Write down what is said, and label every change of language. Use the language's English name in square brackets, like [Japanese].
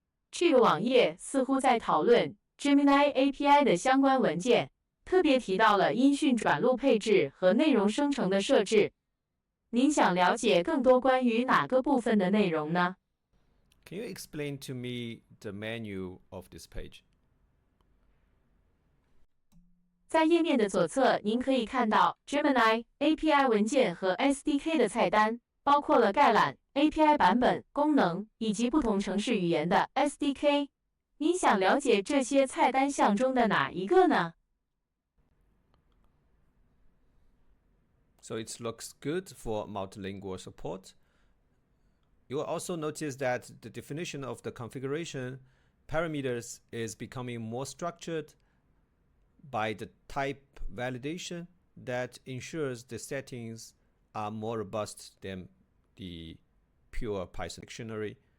[Chinese] 这个网页似乎在讨论 Gemini API 的相关文件，特别提到了音讯转录配置和内容生成的设置。您想了解更多关于哪个部分的内容呢？ [English] Can you explain to me the menu of this page? [Chinese] 在页面的左侧，您可以看到 Gemini API 文件和 SDK 的菜单，包括了概览、API 版本、功能以及不同程式语言的 SDK。您想了解这些菜单项中的哪一个呢？ [English] So it looks good for multilingual support. You will also notice that the definition of the configuration parameters is becoming more structured by the type validation that ensures the settings are more robust than the pure Python dictionary.